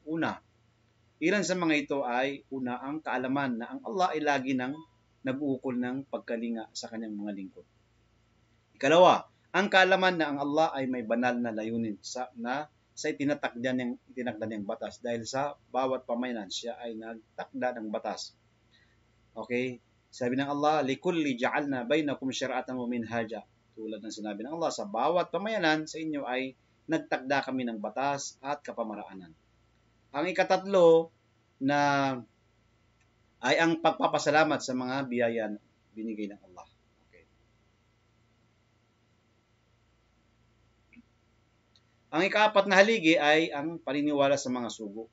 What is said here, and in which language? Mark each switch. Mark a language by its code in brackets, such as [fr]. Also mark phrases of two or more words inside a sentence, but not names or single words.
[tl] Una, ilan sa mga ito ay una ang kaalaman na ang Allah ay lagi nang nag-uukol ng pagkalinga sa kanyang mga lingkod. Ikalawa, ang kaalaman na ang Allah ay may banal na layunin sa itinakda niyang batas dahil sa bawat pamayanan siya ay nagtakda ng batas. [ar] Okay? [tl] Sabi ng Allah, [ar] لكل جعلنا بينكم شرعة ومنهاجا. [tl] Tulad ng sinabi ng Allah, sa bawat pamayanan sa inyo ay nagtakda kami ng batas at kapamaraanan. Ang ikatatlo na ay ang pagpapasalamat sa mga biyaya binigay ng Allah. Ang ika-4 na haligi ay ang paniniwala sa mga sugo.